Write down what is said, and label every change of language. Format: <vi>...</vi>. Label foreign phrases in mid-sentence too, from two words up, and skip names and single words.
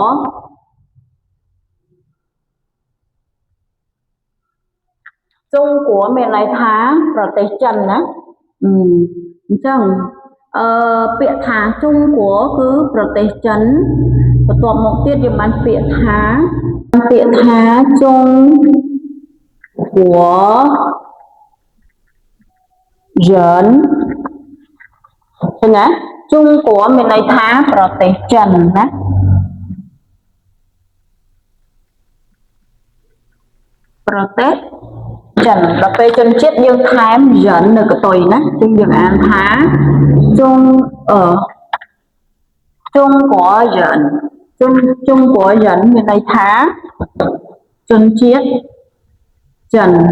<km>មានន័យថាប្រទេសចិនណាអញ្ចឹងពាក្យថា中国គឺប្រទេសចិនបន្ទាប់មកទៀតយើងបានពាក្យថា中国人ឃើញណា中国មានន័យថាប្រទេសចិនណា ប្រទេសចិនដល់ពេលជនជាតិយើងថែមយិននៅកតុយណាចឹងយើងអានថា中国人中国人មានន័យថាជនជាតិចិន</km>